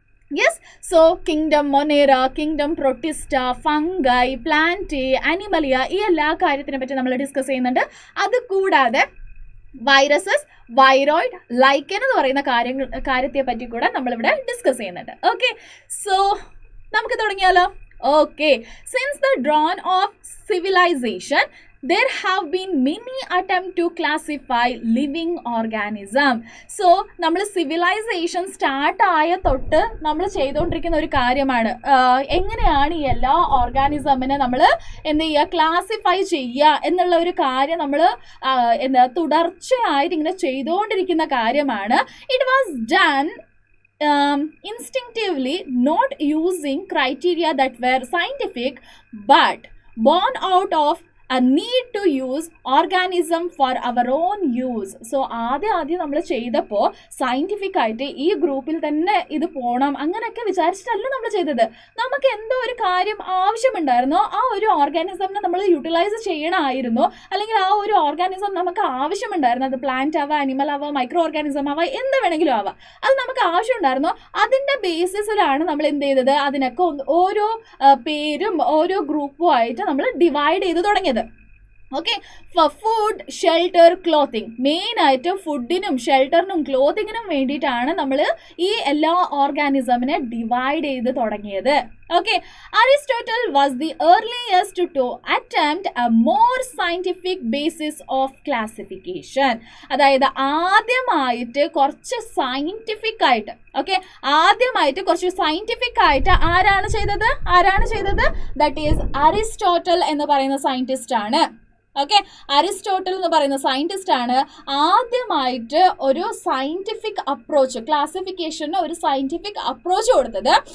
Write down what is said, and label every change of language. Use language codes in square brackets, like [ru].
[ml] Yes, so kingdom മൊനേറ, kingdom Protista, fungi, plant, അനിമലിയ, ഈ എല്ലാ കാര്യത്തിനെ പറ്റി നമ്മൾ ഡിസ്കസ് ചെയ്യുന്നുണ്ട്. അതുകൂടാതെ വൈറസസ്, വൈറോയിഡ്, ലൈക്കൻ എന്ന് പറയുന്ന കാര്യത്തെ പറ്റി കൂടെ നമ്മളിവിടെ ഡിസ്കസ് ചെയ്യുന്നുണ്ട്. ഓക്കെ, സോ നമുക്ക് തുടങ്ങിയാലോ. [en] Okay, since the dawn of civilisation there have been many attempts to classify living organism. [ml] So നമ്മൾ സിവിലൈസേഷൻ സ്റ്റാർട്ട് ആയ തൊട്ട് നമ്മൾ ചെയ്തുകൊണ്ടിരിക്കുന്ന ഒരു കാര്യമാണ് എങ്ങനെയാണ് ഈ എല്ലാ ഓർഗാനിസമിനെ നമ്മൾ ക്ലാസിഫൈ ചെയ്യുക എന്നുള്ള ഒരു കാര്യം നമ്മൾ തുടർച്ചയായിട്ട് ഇങ്ങനെ ചെയ്തുകൊണ്ടിരിക്കുന്ന കാര്യമാണ്. [en] It was done instinctively not using criteria that were scientific but born out of a need to use organism for our own use. [ml] So ആദ്യം നമ്മൾ ചെയ്തപ്പോൾ സയൻറ്റിഫിക് ആയിട്ട് ഈ ഗ്രൂപ്പിൽ തന്നെ ഇത് പോകണം അങ്ങനെയൊക്കെ വിചാരിച്ചിട്ടല്ല നമ്മൾ ചെയ്തത്. നമുക്ക് എന്തോ ഒരു കാര്യം ആവശ്യമുണ്ടായിരുന്നോ ആ ഒരു ഓർഗാനിസമിനെ നമ്മൾ യൂട്ടിലൈസ് ചെയ്യണമായിരുന്നു, അല്ലെങ്കിൽ ആ ഒരു ഓർഗാനിസം നമുക്ക് ആവശ്യമുണ്ടായിരുന്നു. അത് പ്ലാന്റ് ആവാം, അനിമൽ ആവാം, മൈക്രോ ഓർഗാനിസം ആവാം, എന്ത് വേണമെങ്കിലും ആവാം. അത് നമുക്ക് ആവശ്യമുണ്ടായിരുന്നോ അതിൻ്റെ ബേസിസിലാണ് നമ്മൾ എന്ത് ചെയ്തത്, അതിനൊക്കെ ഓരോ പേരും ഓരോ ഗ്രൂപ്പും ആയിട്ട് നമ്മൾ ഡിവൈഡ് ചെയ്ത് തുടങ്ങിയത്. [en] Okay, for food, shelter, clothing. [ml] മെയിനായിട്ട് ഫുഡിനും ഷെൽട്ടറിനും ക്ലോത്തിങ്ങിനും വേണ്ടിയിട്ടാണ് നമ്മൾ ഈ എല്ലാ ഓർഗാനിസമിനെ ഡിവൈഡ് ചെയ്ത് തുടങ്ങിയത്. [en] Okay, Aristotle was the earliest to attempt a more scientific basis of classification. [ml] അതായത് ആദ്യമായിട്ട് കുറച്ച് സയൻറ്റിഫിക് ആയിട്ട്, ഓക്കെ, ആദ്യമായിട്ട് കുറച്ച് സയൻറ്റിഫിക് ആയിട്ട് ആരാണ് ചെയ്തത്? [en] that is [ml] അരിസ്റ്റോട്ടൽ എന്ന് പറയുന്ന സയൻറ്റിസ്റ്റ് ആണ്. ഓക്കെ, അരിസ്റ്റോട്ടൽ എന്ന് പറയുന്ന സയൻറ്റിസ്റ്റ് ആണ് ആദ്യമായിട്ട് ഒരു സയൻറ്റിഫിക് അപ്രോച്ച്, ക്ലാസിഫിക്കേഷന് ഒരു സയൻറ്റിഫിക് അപ്രോച്ച് കൊടുത്തത്.